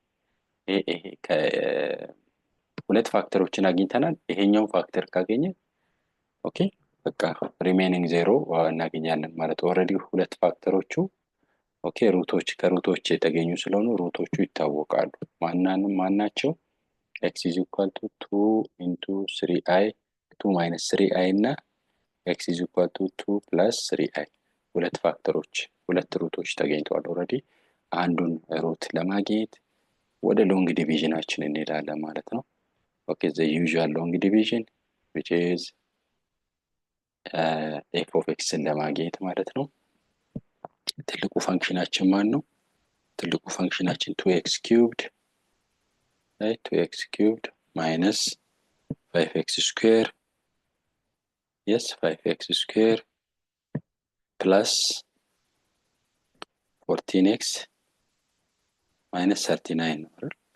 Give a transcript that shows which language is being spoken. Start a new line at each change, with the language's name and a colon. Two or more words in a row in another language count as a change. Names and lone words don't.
Amharic: ሁለት ፋክተሮችን አግኝተናል። ይሄኛው ፋክተር ካገኘ ኦኬ በቃ
English: remaining zero
Amharic: እናገኛለን ማለት ኦልሬዲ ሁለት ፋክተሮቹ ኦኬ ሩቶች ከሩቶች የተገኙ ስለሆኑ ሩቶቹ ይታወቃሉ። ማናቸው
English: x is equal to 2 into 3i 2 minus 3i
Amharic: እና
English: x is equal to 2 plus 3i
Amharic: ሁለት ፋክተሮች ሁለት ሩቶች ተገኝተዋል ኦልሬዲ። አንዱን ሩት ለማግኘት ወደ ሎንግ ዲቪዥናችን እንሄዳለን ማለት ነው።
English: okay the usual long division which is f of x
Amharic: ለማግኘት ማለት ነው። ትልቁ ፋንክሽናችን ማን ነው? ትልቁ ፋንክሽናችን
English: 2x cubed right 2x cubed minus 5x square yes 5x square plus 14x minus 39
Amharic: ነው አይደል?